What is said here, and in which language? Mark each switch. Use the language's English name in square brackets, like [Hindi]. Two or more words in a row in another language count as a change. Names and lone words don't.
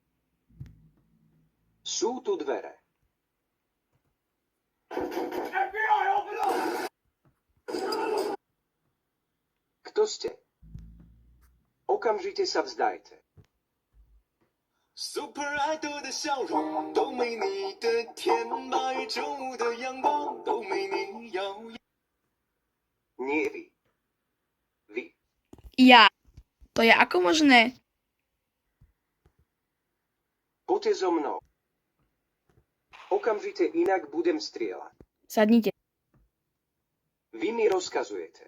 [Slovak] Sú tu dvere. Kto ste? Okamžite sa vzdajte. [Chinese] super 爱豆的笑容都没你的甜，白昼的阳光都没你耀眼。 [Slovak] Nie vy. Vy. Ja. To je ako možné? Poďte so mnou. Okamžite, inak budem strieľať. Sadnite. Vy mi rozkazujete.